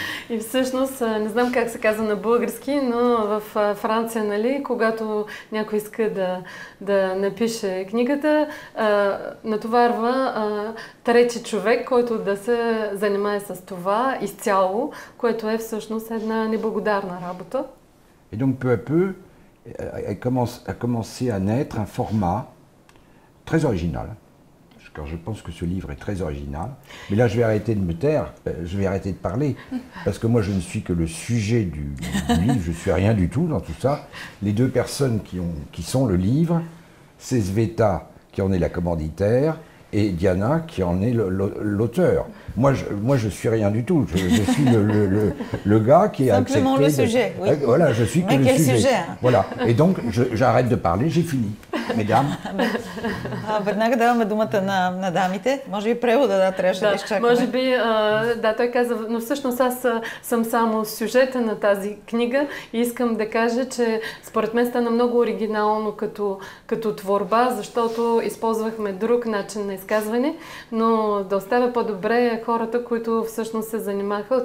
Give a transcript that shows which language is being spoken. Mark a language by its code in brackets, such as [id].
[bg] И всъщност, не знам как се казва на български, но в Франция, нали, когато някой иска да напише книгата, натоварва трети човек, който да се занимае с това изцяло, което е всъщност една неблагодарна работа. [fr] Et donc peu à peu a commencé à naître un format très original. Car je pense que ce livre est très original. Mais là, je vais arrêter de me taire, je vais arrêter de parler, parce que moi, je ne suis que le sujet du livre, je ne suis rien du tout dans tout ça. Les deux personnes qui sont le livre, c'est Sveta, qui en est la commanditaire, et Diana, qui en est l'auteur. Moi, je suis rien du tout. Je suis le gars qui a accepté... Simplement le sujet, oui. Voilà, je suis que mais le quel sujet. Hein. Voilà. Et donc, j'arrête de parler, j'ai fini. Mesdames. [bg] Веднага даваме думата на дамите. Може би превода трябваше да изчакаме. Може би, той каза, но всъщност аз съм само сюжета на тази книга и искам да кажа, че според мен стана много оригинално като творба, защото използвахме друг начин на изказване, но да оставя по-добре хората, които всъщност се занимаха.